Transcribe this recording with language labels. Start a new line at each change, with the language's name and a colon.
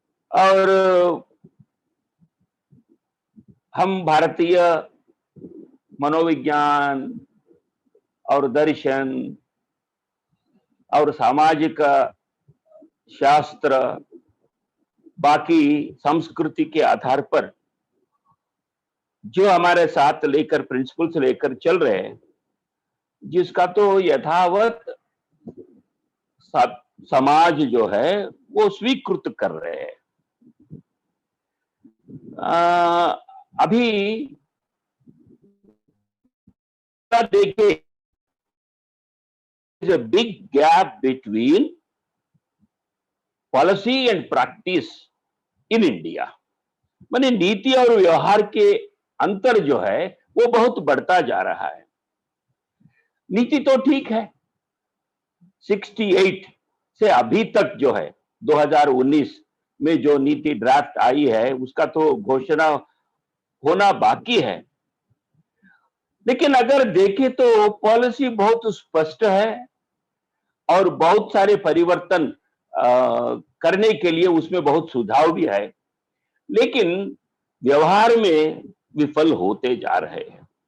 Hindi: और हम भारतीय मनोविज्ञान और दर्शन और सामाजिक शास्त्र, बाकी संस्कृति के आधार पर जो हमारे साथ लेकर प्रिंसिपल्स लेकर चल रहे हैं, जिसका तो यथावत समाज जो है वो स्वीकृत कर रहे हैं। अभी देखिए,
English: is a big gap between policy and practice in India।
Hindi: माने नीति और व्यवहार के अंतर जो है वो बहुत बढ़ता जा रहा है। नीति तो ठीक है, 68 से अभी तक जो है 2019 में जो नीति ड्राफ्ट आई है उसका तो घोषणा होना बाकी है, लेकिन अगर देखें तो पॉलिसी बहुत स्पष्ट है और बहुत सारे परिवर्तन करने के लिए उसमें बहुत सुझाव भी है, लेकिन व्यवहार में विफल होते जा रहे हैं।